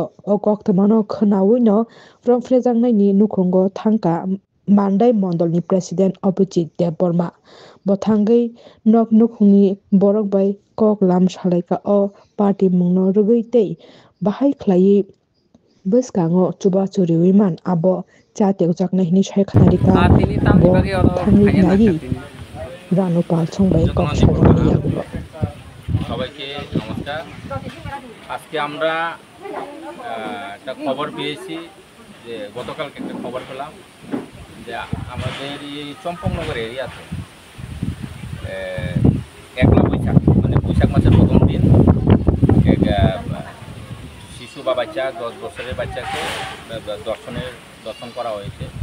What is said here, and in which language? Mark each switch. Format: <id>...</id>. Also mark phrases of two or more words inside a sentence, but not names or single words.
<trp>o koktomano khnaui no ramfrejagnaini nukhungo thangka Mandai Mondolni President Abhijit Debbarma bothangui nok nukhungni borok bai kok lam salaika o party mungno rugui tei bahai khlai bwskango chuba churiwiman abo cha teujakna hini saikhanarika bo thangui nai Ranupal Songbai kok sajagni yagulo</trp> <bn>সবাইকে নমস্কার। আজকে আমরা একটা খবর পেয়েছি যে গতকালকে একটা খবর পেলাম যে আমাদের এই চম্পকনগর এরিয়াতে একলা বৈশাখ মানে বৈশাখ মাসের প্রথম দিন এক শিশু বা বাচ্চা 10 বছরের বাচ্চাকে দর্শন করা হয়েছে।</bn>